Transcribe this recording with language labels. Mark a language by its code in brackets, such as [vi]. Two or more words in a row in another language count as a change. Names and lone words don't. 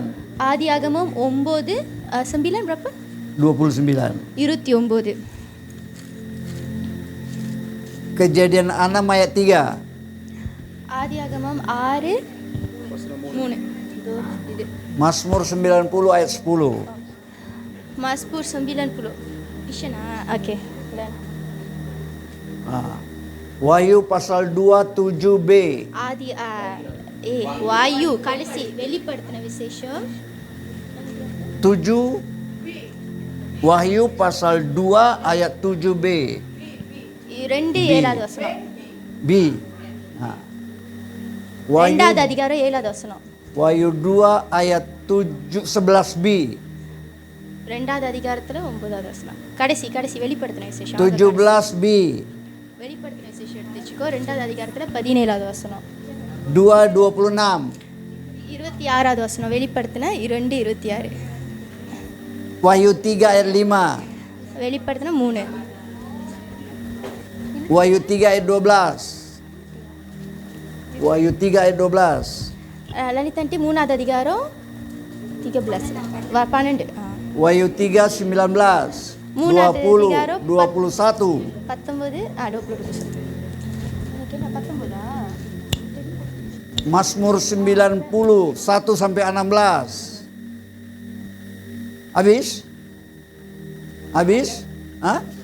[ta] ஆதியாகமம் 9 9 berapa? [id] 29. 29. Kejadian 6 ayat 3. [ta] ஆதியாகமம் 6 3. இது [id] Mazmur 90 ayat 10. Mazmur 90. Isana. Okey. Wahyu pasal 27b. [ta] ஆதி வாயு கடைசி வெளிப்படுத்தின விசேஷம் 7. [id] Wahyu pasal 2 ayat 7b. [ta] 2 7வது வசனம். [id] B. Wahyu, [ta] 2வது அதிகாரம் 7வது வசனம். [id] Wahyu 2 ayat 11b. [ta] 2வது அதிகாரத்துல 9வது வசனம். கடைசி வெளிப்படுத்தின விசேஷம் 17b. வெளிப்படுத்தின விசேஷம் எடுத்து வச்சுக்கோ. 2வது அதிகாரத்துல 17வது வசனம். 2:26. 26வது வசனம். வெளிப்படுத்தின 2:26. [id] Wahyu 3 ayat 5. [ta] வெளிப்படுத்தின 3. [id] Wahyu 3 ayat 12. Wahyu 3 ayat 12. [ta] லலிதன்ட்டி 3வது அதிகாரம் 13 12. [id] Wahyu 3 19. 20 21. 19 20. Oke, 19. Mazmur 90 1 sampai 16. Habis? Hah?